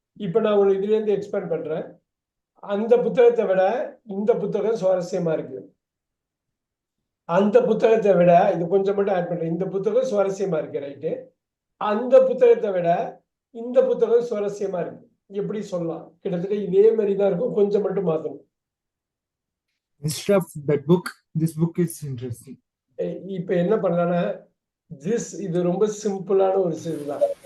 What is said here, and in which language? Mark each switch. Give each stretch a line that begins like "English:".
Tamil: இப்ப நான் ஒரு இதுல இருந்து எக்ஸ்பேண்ட் பண்றேன். அந்த புத்தகத்தை விட இந்த புத்தகம் சுவாரஸ்யமா இருக்கு. அந்த புத்தகத்தை விட இது கொஞ்சம் மட்டும் ஆட் பண்றேன். இந்த புத்தகம் சுவாரஸ்யமா இருக்கு, ரைட்டு. அந்த புத்தகத்தை விட இந்த புத்தகம் சுவாரஸ்யமா இருக்கு. எப்படி சொல்லலாம்? கிட்டத்தட்ட இதே மாதிரி தான் இருக்கும், கொஞ்சம் மட்டும் மாத்தணும்.
English: Instead of that book, this book is interesting.
Tamil: இப்ப என்ன பண்ணலாம்னா, திஸ் இது ரொம்ப சிம்பிளான ஒரு இதுதான்.